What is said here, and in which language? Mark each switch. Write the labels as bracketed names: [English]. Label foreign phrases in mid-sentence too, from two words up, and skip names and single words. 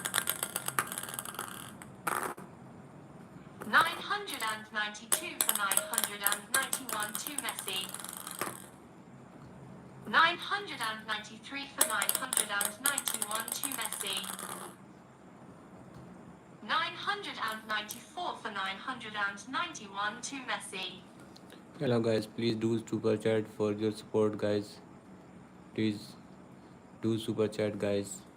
[English] 992 for 991 to Messi. 993 for 991 to Messi. 994 for 991 to Messi. Hello guys, please do super chat for your support guys. Please do super chat guys.